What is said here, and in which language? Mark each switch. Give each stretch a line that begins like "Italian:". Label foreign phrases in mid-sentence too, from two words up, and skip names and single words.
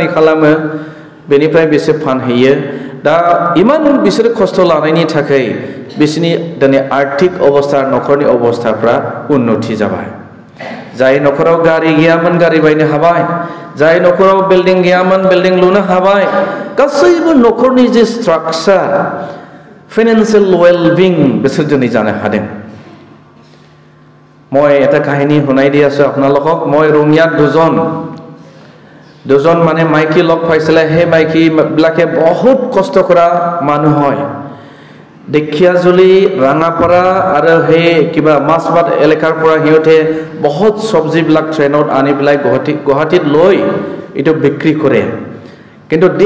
Bodo: खालामो बेनिफ्राय बिसोर फानहैयो दा इमान बिसोर खस्थ' लानायनि थाखाय बिसोरनि दिनै आर्थिक अबस्था न'खरनि अबस्थाफ्रा उन्नति जाबाय जाय न'खराव गारि गैयामोन गारि बायनो हाबाय जाय न'खराव बिल्डिं गैयामोन बिल्डिं लुनो हाबाय गासैबो न'खरनि जे
English: structure financial wellbeing
Bodo: बिसोर दिनै जानो हादों
Assamese: মই এটা কাহিনী শুনাই দি আছো আপোনালোকক মই ৰঙিয়াত দুজন মানে মাইকী লগ পাইছিলে সেই মাইকী বিলাকে বহুত কষ্ট কৰা মানুহ হয় দেখিয়াজুলি ৰাঙাপাৰা আৰু হে কিবা মাছবাদ এলেকাৰ পৰা হিয়তে বহুত সবজি বিলাক ট্ৰেনত আনি পেলাই গুৱাহাটীত লৈ ইটো বিক্ৰী কৰে কিন্তু দিন